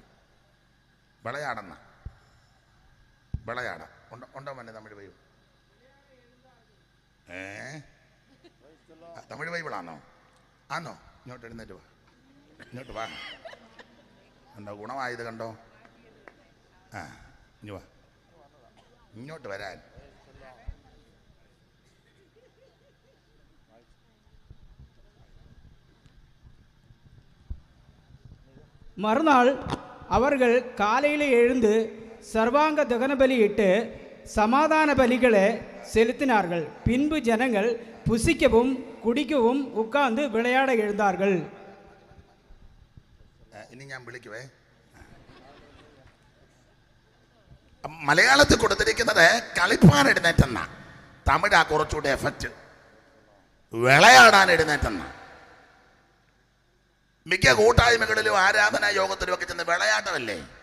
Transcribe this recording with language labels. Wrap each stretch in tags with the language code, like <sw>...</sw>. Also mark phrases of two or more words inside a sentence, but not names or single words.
<ml>വിളയാടെന്ന, വിളയാട ഉണ്ടോ മന്നെ തമിഴ് ബൈബിൾ? തമിഴ് ബൈബിളാണോ? ആണോ? ഇങ്ങോട്ട് എഴുന്നേറ്റ് വാ, ഇങ്ങോട്ട് വാ. കണ്ടോ ഗുണമായത്? കണ്ടോ? ഇനി വാ, ഇങ്ങോട്ട് വരാൻ.</ml> <ta>மறுநாள் அவர்கள் காலையில் எழுந்து சர்வாங்க தகன பலியிட்டு சமாதான பலிகளை செலுத்தினார்கள். பின்பு ஜனங்கள் புசிக்கவும் குடிக்கவும் உட்கார்ந்து விளையாட எழுந்தார்கள்.</ta> <ml>ഇനി ഞാൻ വിളിക്കുവേ. മലയാളത്തിൽ കൊടുത്തിരിക്കുന്നത് കളിപ്പാൻ എഴുന്നേറ്റെന്ന. തമിഴാ കുറച്ചുകൂടെ എഫക്റ്റ്. വിളയാടാൻ എഴുന്നേറ്റെന്ന. മിക്ക കൂട്ടായ്മകളിലും ആരാധനാ യോഗത്തിലും ഒക്കെ ചെന്ന് വിളയാട്ടമല്ലേ.</ml>